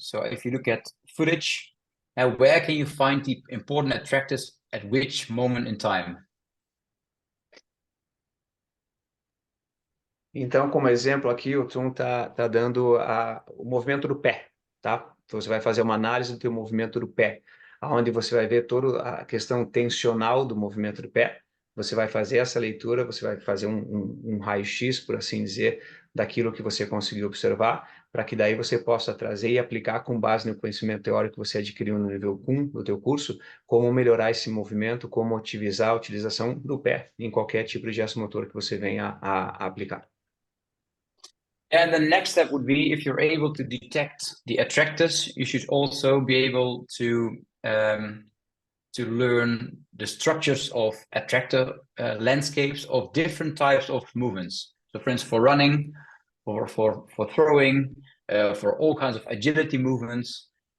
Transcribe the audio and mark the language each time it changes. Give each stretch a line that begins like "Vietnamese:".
English: So if you look at footage, where can you find the important attractors at which moment in time?
Portuguese: Então, como exemplo aqui, o Teun tá dando o movimento do pé, tá? Então, você vai fazer uma análise do teu movimento do pé. onde você vai ver toda a questão tensional do movimento do pé. Você vai fazer essa leitura, você vai fazer um raio-x, por assim dizer, daquilo que você conseguiu observar, para que daí você possa trazer e aplicar com base no conhecimento teórico que você adquiriu no nível 1 do teu curso, como melhorar esse movimento, como otimizar a utilização do pé em qualquer tipo de gesto motor que você venha a aplicar.
English: And the next step would be, if you're able to detect the attractors, you should also be able to learn the structures of attractor landscapes of different types of movements. So for instance, for running, or for throwing, for all kinds of agility movements.